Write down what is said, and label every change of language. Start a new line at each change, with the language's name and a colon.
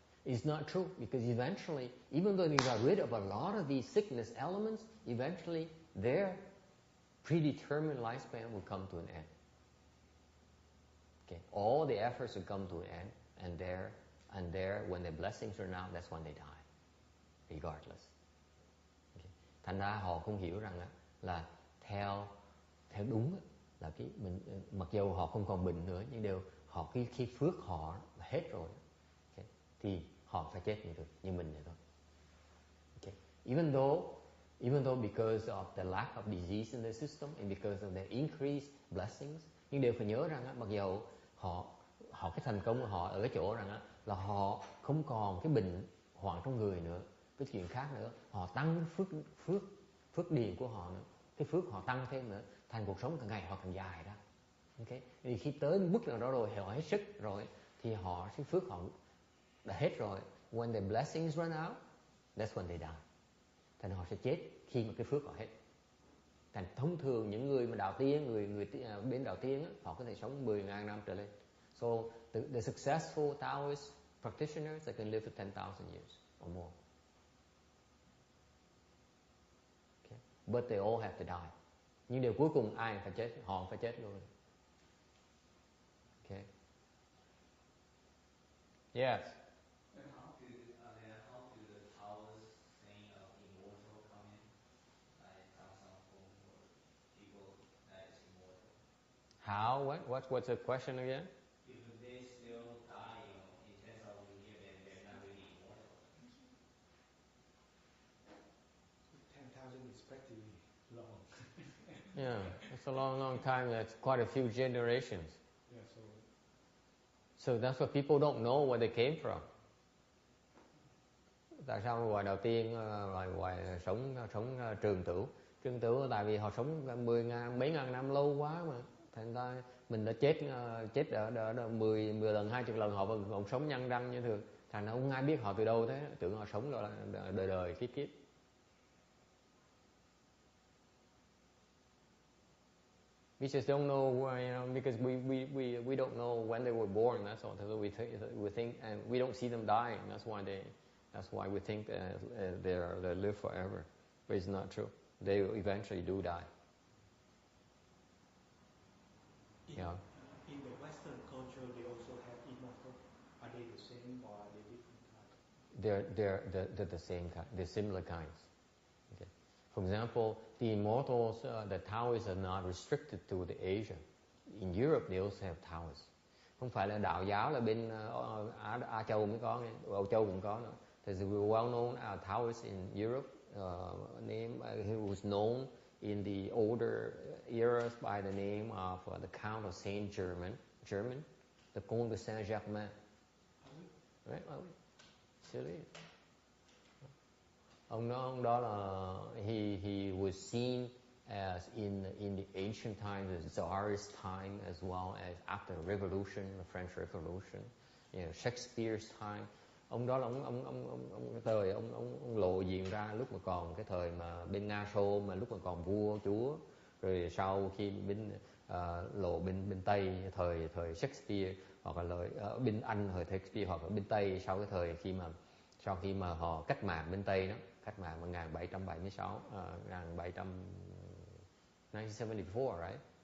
English: It's not true because eventually, even though you got rid of a lot of these sickness elements, eventually their predetermined lifespan will come to an end. Okay, all the efforts will come to an end, and there, when the blessings run out, that's when they die, regardless. Okay.
Vietnamese: Thành ra họ không hiểu rằng là theo đúng là cái mình, mặc dù họ không còn bệnh nữa, nhưng họ khi phước họ hết rồi, okay, thì họ phải chết như mình vậy thôi. Okay.
English: Even though because of the lack of disease in the system and because of the increased blessings,
Vietnamese: nhưng đều phải nhớ rằng mặc dù họ cái thành công của họ ở cái chỗ rằng là họ không còn cái bệnh hoạn trong người nữa, cái chuyện khác nữa, họ tăng phước điền của họ nữa, cái phước họ tăng thêm nữa, thành cuộc sống càng ngày họ càng dài ra. Okay. Thì khi tới mức nào đó rồi họ hết sức rồi thì cái phước họ đã hết rồi.
English: When the blessings run out, that's when they die.
Vietnamese: Thành họ sẽ chết khi mà cái phước họ hết. Thành thông thường những người mà đạo tiên, người bên đạo tiên á, họ có thể sống 10.000 năm trở lên.
English: So the successful Taoist practitioners, they can live for 10,000 years or more. Okay. But they all have to die.
Vietnamese: Nhưng điều cuối cùng ai phải chết, họ phải chết luôn.
English: Okay. Yes. And how do the Taoist saying of immortal come in? Like some for people that is immortal. How? What's the question again? If they still die, in 10,000 years, then they're not really immortal. 10,000 is pretty long. Yeah, it's a long time. That's quite a few generations. Yeah, So that's why people don't know where they came from.
Vietnamese: Tại sao loài đầu tiên loài sống trường tửu tại vì họ sống mấy ngàn năm lâu quá mà, thành ra mình đã chết ở 10 lần 20 lần họ vẫn sống nhăn răng như thường, thành ra không ai biết họ từ đâu thế, tưởng họ sống rồi là đời kiếp.
English: We just don't know, because we don't know when they were born. That's all. So we think, and we don't see them dying. That's why we think they live forever. But it's not true. They eventually do die. In the Western culture, they also have immortal. Are they the same or are they different kinds? They're the same kind. They're similar kinds. Okay. For example, the immortals, the Taoists are not restricted to the Asia. In Europe, they also have Taoists.
Vietnamese: Không phải là đạo giáo là bên Á Châu mới có, Âu Châu cũng có nữa.
English: There's a well-known Taoist in Europe, who was known in the older eras by the name of the Count of Saint Germain, the Comte de Saint-Germain. Right? Still is.
Vietnamese: Ông đó là
English: he was seen as in the ancient times, the Tsarist time, as well as after the Revolution, the French Revolution, Shakespeare's time.
Vietnamese: Ông đó là ông lộ diện ra lúc mà còn cái thời mà bên Nga Xô, mà lúc mà còn vua chúa, rồi sau khi lộ bên Tây thời Shakespeare, hoặc là bên Anh thời Shakespeare, hoặc là bên Tây sau cái thời sau khi mà họ cách mạng bên Tây đó, cách mạng 1776, 1974, right?